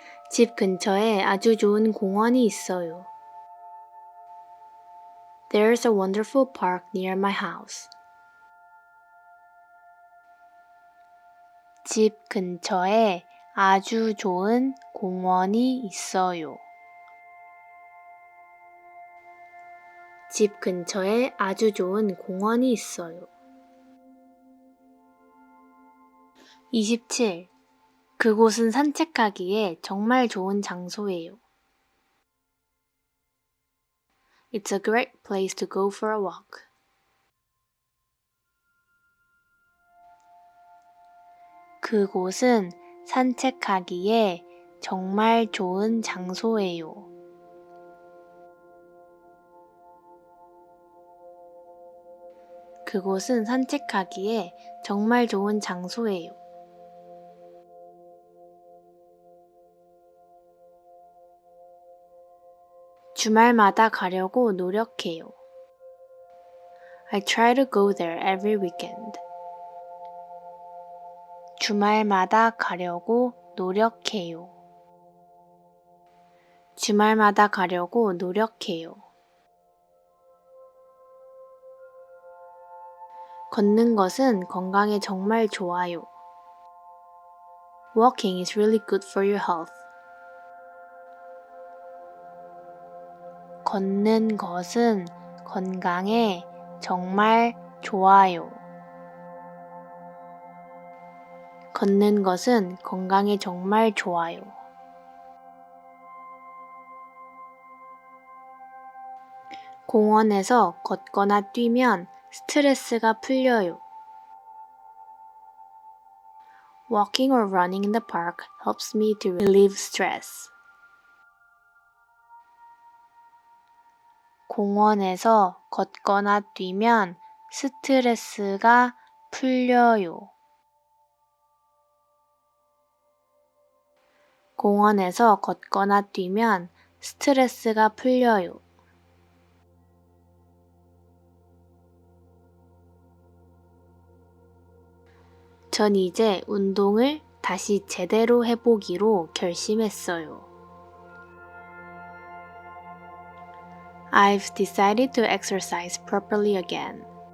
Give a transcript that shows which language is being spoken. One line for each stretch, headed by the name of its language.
Korean: 집 근처에 아주 좋은 공원이 있어요.
English: There's a wonderful park near my house.
Korean: 집 근처에 아주 좋은 공원이 있어요. 집 근처에 아주 좋은 공원이 있어요. 27. 그곳은 산책하기에 정말 좋은 장소예요.
English: It's a great place to go for a walk.
Korean: 그곳은 산책하기에 정말 좋은 장소예요. 그곳은 산책하기에 정말 좋은 장소예요. 주말마다 가려고 노력해요.
English: I try to go there every weekend.
Korean: 주말마다 가려고 노력해요. 주말마다 가려고 노력해요. 걷는 것은 건강에 정말 좋아요.
English: Walking is really good for your health.
Korean: 걷는 것은 건강에 정말 좋아요. 걷는 것은 건강에 정말 좋아요. 공원에서 걷거나 뛰면 스트레스가 풀려요.
English: Walking or running in the park helps me to relieve stress.
Korean: 공원에서 걷거나 뛰면 스트레스가 풀려요. 공원에서 걷거나 뛰면 스트레스가 풀려요. 전 이제 운동을 다시 제대로 해보기로 결심했어요.
English: I've decided to exercise properly again.